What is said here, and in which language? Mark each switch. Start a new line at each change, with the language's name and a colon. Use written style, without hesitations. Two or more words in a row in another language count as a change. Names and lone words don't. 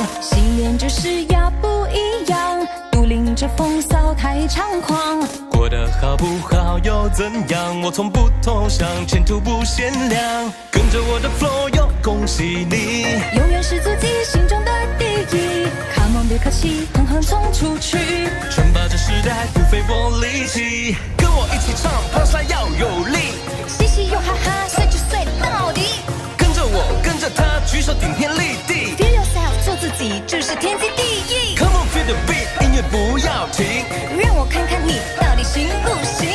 Chinese: 新年就是要不一样，独领着风骚太猖狂。过得好不好又怎样？我从不投降，前途不限量。跟着我的 flow 哟，恭喜你，永远是自己心中的第一。
English: Come on，
Chinese: 别客气，狠狠冲出去，称霸这时代，不费我力气。跟我一起唱，跑山要有力，嘻嘻又哈哈，睡就睡到底。跟着我，跟着他，举手顶天立地。
English: Feel yourself，
Chinese: 做自己，这是天经地义。
English: Come on feel the beat，
Chinese: 音乐不要停，让我看看你到底行不行。